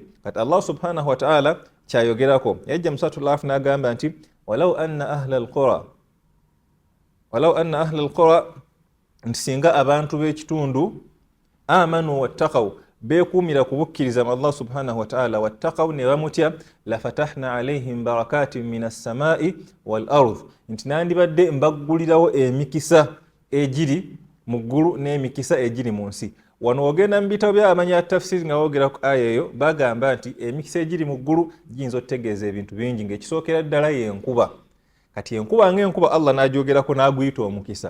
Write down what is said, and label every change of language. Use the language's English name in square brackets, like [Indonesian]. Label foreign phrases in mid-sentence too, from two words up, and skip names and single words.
[Ganda] Kati Allah subhanahu wa ta'ala kyayogerako, yajja mu Suratul Araf n'agamba nti [Arabic] ولو أن أهل القرى, [Ganda] nti singa abantu b'ekitundu [Arabic] آمنوا واتقوا, [Ganda] beekuumira ku bukkiriza mu Allah [Arabic] سبحانه وتعالى, [Ganda] wattaqaw ne bamutya, [Arabic] لفتحنا عليهم بركات من السماء والأرض, [Ganda] nti nandibadde mbaggulirawo emikisa egiri mu ggulu n'emikisa egiri mu nsi. Wano ogenda mu bitabo by'abamanyi tafsiri nga boogera ku aya eyo, bagamba nti emikisa egiri mu ggulu giyinza otegeeza ebintu bingi, ng'ekisookera ddala y'enkuba. Kati enkuba ng'enkuba Allah n'agyogerako n'aguyita omukisa.